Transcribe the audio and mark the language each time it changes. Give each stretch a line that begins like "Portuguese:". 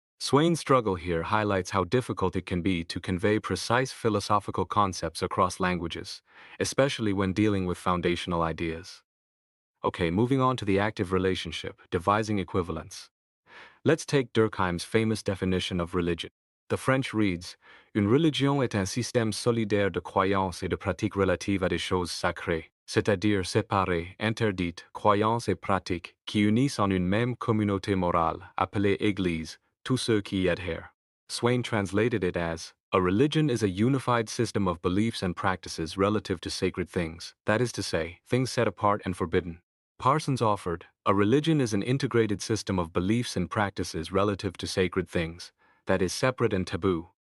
English: Swain's struggle here highlights how difficult it can be to convey precise philosophical concepts across languages, especially when dealing with foundational ideas. Okay, moving on to the active relationship, devising equivalents. Let's take Durkheim's famous definition of religion.
French: The French reads, Une religion est un système solidaire de croyances et de pratiques relatives à des choses sacrées, c'est-à-dire séparées, interdites, croyances et pratiques, qui unissent en une même communauté morale, appelée Église, tous ceux qui y adhèrent.
English: Swain translated it as, a religion is a unified system of beliefs and practices relative to sacred things, that is to say, things set apart and forbidden. Parsons offered, a religion is an integrated system of beliefs and practices relative to sacred things, that is separate and taboo.